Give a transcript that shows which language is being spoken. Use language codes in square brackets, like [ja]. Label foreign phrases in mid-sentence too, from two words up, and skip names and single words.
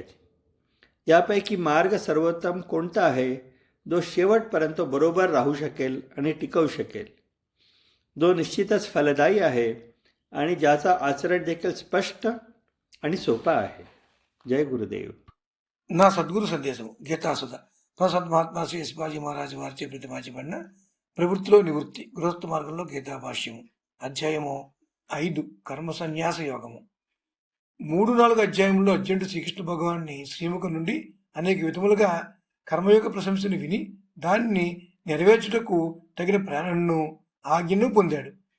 [mr] यापैकी मार्ग सर्वोत्तम कोणता आहे, जो शेवटपर्यंत बरोबर राहू शकेल आणि टिकवू शकेल, जो निश्चितच फलदायी आहे आणि ज्याचा आचरण देखील स्पष्ट आणि सोपा आहे? जय गुरुदेव. [te] నా సద్గురు సందేశం గీతాసుధ ప్రసాద్ మహాత్మా శ్రీ శివాజీ మహారాజు వారిచే ప్రతిపాదించబడిన ప్రవృత్తిలో నివృత్తి గృహస్థ మార్గంలో గీతా భాష్యము అధ్యాయము 5 కర్మ సన్యాస యోగము. 3-4 అధ్యాయంలో అర్జునుడు శ్రీకృష్ణ భగవాన్ని శ్రీముఖం నుండి అనేక విధములుగా కర్మయోగ ప్రశంసను విని దానిని నెరవేర్చుటకు తగిన ప్రేరణను ఆజ్ఞను పొందాడు.